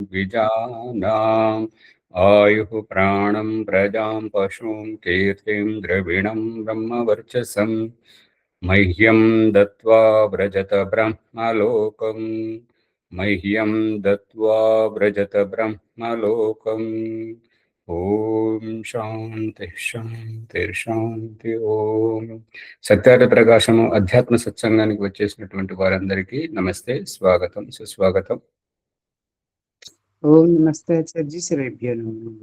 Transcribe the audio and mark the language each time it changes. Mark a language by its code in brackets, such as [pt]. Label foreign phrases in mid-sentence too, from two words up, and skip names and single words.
[sa] द्विजानाम् आयुः प्राणं प्रजां पशुं कीर्तिं द्रविणं ब्रह्मवर्चसं मह्यं दत्त्वा व्रजत ब्रह्मलोकम् मह्यं दत्त्वा व्रजत ब्रह्मलोकम् ఓం శాంతి శాంతి శాంతి. [te] ఓం సత్యార్థ ప్రకాశము అధ్యాత్మ సత్సంగానికి వచ్చేసినటువంటి వారందరికీ నమస్తే, స్వాగతం, సుస్వాగతం. [sa] ఓం నమస్తే ఆచార్య జీ, సర్వేభ్యో నమః.